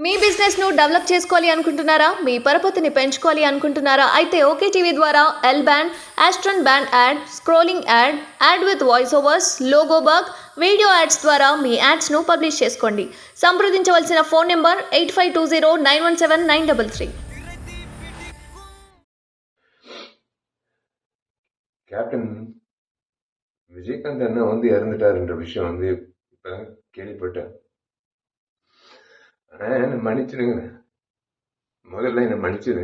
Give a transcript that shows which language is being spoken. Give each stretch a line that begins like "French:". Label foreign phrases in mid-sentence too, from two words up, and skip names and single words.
Telugu: మీ బిజినెస్ ను డెవలప్ చేసుకోవాలి అనుకుంటున్నారా? మీ పరపతిని పెంచుకోవాలి అనుకుంటున్నారా? అయితే ఓకే టీవీ ద్వారా
English: L band, astron band ad, scrolling ad, ad with voice overs, logo bug, video ads
Telugu: ద్వారా మీ యాడ్స్ ను పబ్లిష్ చేసుకోండి. సంప్రదించవలసిన
English: phone number
Telugu: 8520917933.
Tamil: கேப்டன் விஜயகாந்த் அண்ணா இறந்துட்டாருன்ற விஷயம் இப்ப கேள்விப்பட்டேன். ஆனா என்ன மன்னிச்சிடுங்க, முதல்ல என்ன மன்னிச்சிடுங்க.